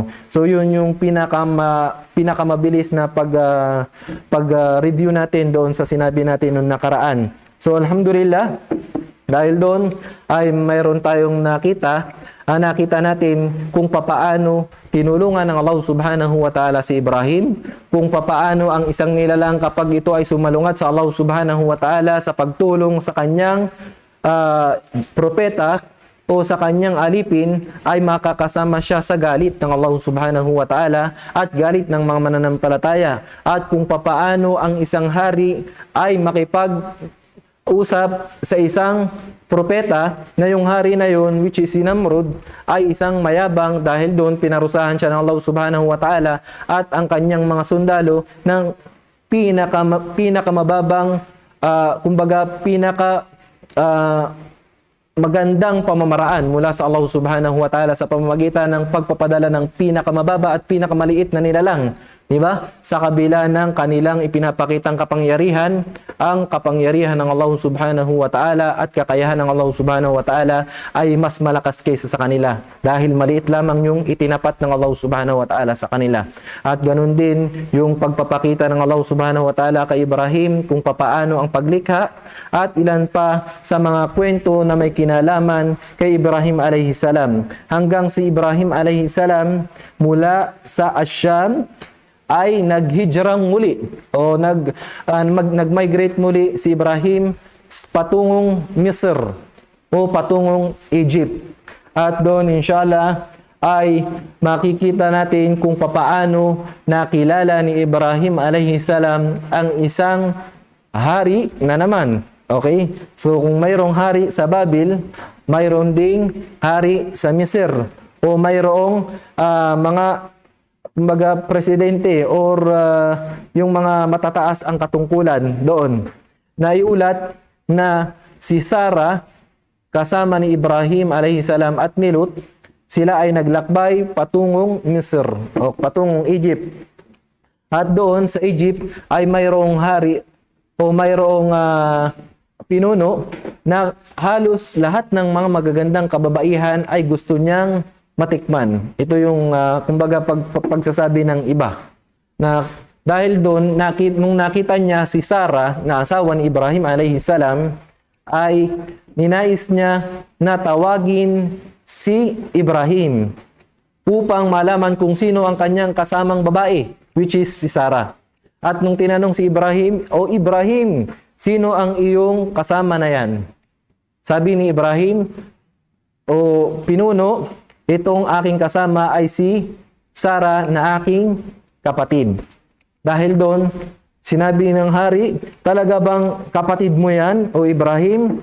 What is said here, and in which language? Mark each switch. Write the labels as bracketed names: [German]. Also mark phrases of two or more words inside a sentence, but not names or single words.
[Filipino] So yun yung pinakamabilis na pag-review natin doon sa sinabi natin noong nakaraan. So alhamdulillah, dahil doon ay mayroon tayong nakita natin kung papaano tinulungan ng Allah [Arabic] سبحانه وتعالى [Filipino] si Ibrahim, kung papaano ang isang nilalang kapag ito ay sumalungat sa Allah [Arabic] سبحانه وتعالى [Filipino] sa pagtulong sa kanyang propeta o sa kanyang alipin, ay makakasama siya sa galit ng Allah [Arabic] سبحانه وتعالى [Filipino] at galit ng mga mananampalataya, at kung papaano ang isang hari ay makipag-usap sa isang propeta na yung hari na yun, [English] which is [Filipino] si Namrud, ay isang mayabang dahil doon pinarusahan siya ng Allah [Arabic] سبحانه وتعالى [Filipino] at ang kanyang mga sundalo ng pinakamababang magandang pamamaraan mula sa Allah [Arabic] سبحانه وتعالى [Filipino] sa pamamagitan ng pagpapadala ng pinakamababa at pinakamaliit na nilalang. Diba? Sa kabila ng kanilang ipinapakitang kapangyarihan, ang kapangyarihan ng Allah [Arabic] سبحانه وتعالى [Filipino] at kakayahan ng Allah [Arabic] سبحانه وتعالى [Filipino] ay mas malakas kaysa sa kanila dahil maliit lamang yung itinapat ng Allah [Arabic] سبحانه وتعالى [Filipino] sa kanila. At ganun din yung pagpapakita ng Allah [Arabic] سبحانه وتعالى [Filipino] kay Ibrahim kung papaano ang paglikha at ilan pa sa mga kwento na may kinalaman kay Ibrahim [Arabic] عليه السلام, [Filipino] hanggang si Ibrahim [Arabic] عليه السلام [Filipino] mula sa Asyam ay naghijrang muli o nag-migrate muli si Ibrahim patungong Misr o patungong Egypt. At doon inshallah ay makikita natin kung papaano nakilala ni Ibrahim [Arabic] عليه السلام [Filipino] ang isang hari na naman. Okay? So kung mayroong hari sa Babil, mayroon ding hari sa Misr o mayroong mga presidente or yung mga matataas ang katungkulan doon. Naiulat na si Sarah kasama ni Ibrahim [Arabic] عليه السلام [Filipino] at ni Lut, sila ay naglakbay patungong Misr o patungong Egypt. At doon sa Egypt ay mayroong hari o mayroong pinuno na halos lahat ng mga magagandang kababaihan ay gusto niyang matikman. Ito yung kumbaga pagsasabi ng iba na dahil doon nung nakita niya si Sarah na asawa ni Ibrahim [Arabic] عليه السلام, [Filipino] ay ninais niya na tawagin si Ibrahim upang malaman kung sino ang kanyang kasamang babae, [English] which is [Filipino] si Sarah. At nung tinanong si Ibrahim, "O Ibrahim, sino ang iyong kasama na yan?" Sabi ni Ibrahim, "O pinuno, itong aking kasama ay si Sarah na aking kapatid." Dahil doon, sinabi ng hari, "Talaga bang kapatid mo yan, o Ibrahim?"